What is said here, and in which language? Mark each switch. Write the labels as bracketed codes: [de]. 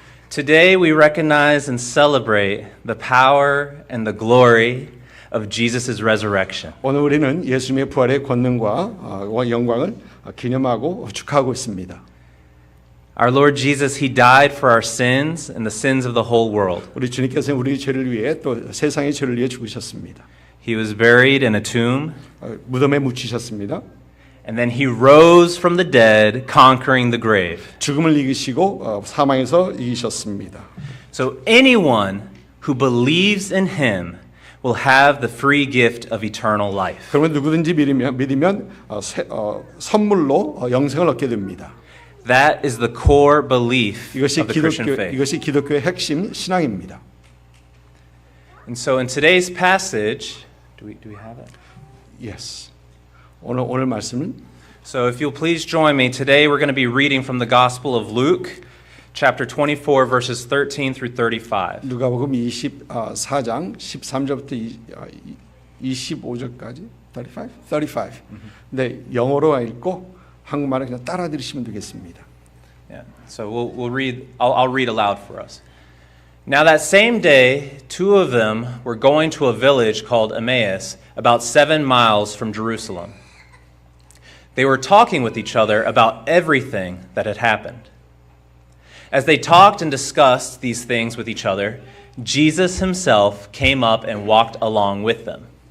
[en] Today we recognize and celebrate the power and the glory of Jesus' resurrection. [ko] 오늘 우리는 예수님의 부활의 권능과 영광을 기념하고 축하하고 있습니다. [en] Our Lord Jesus, He died for our sins and the sins of the whole world. [ko] 우리 주님께서 우리 죄를 위해 또 세상의 죄를 위해 죽으셨습니다. [en] He was buried in a tomb, [ko] 무덤에 묻히셨습니다. [en] and then He rose from the dead, conquering the grave. [ko] 죽음을 이기시고 사망에서 이기셨습니다. [en] So anyone who believes in Him will have the free gift of eternal life. [ko] 그러면 누구든지 믿으면 선물로 영생을 얻게 됩니다. [en] That is the core belief [ko] 이것이 [en] of the Christian faith. [ko] 이것이 기독교의 핵심 신앙입니다. [en] And so in today's passage, do we have it? Yes. [ko] 오늘 말씀은 [en] So if you'll please join me, today we're going to be reading from the Gospel of Luke, chapter 24, verses 13 through 35. [ko] 누가복음 24장 13절부터 25절까지 35. 네, 영어로 읽고 한국말을 그냥 따라 들으시면 되겠습니다. [en] Yeah. So we'll read. I'll read aloud for us. Now that same day, two of them were going to a village called Emmaus, about 7 miles from Jerusalem. They were talking with each other about everything that had happened. As they talked and discussed these things with each other, Jesus himself came up and walked along with them.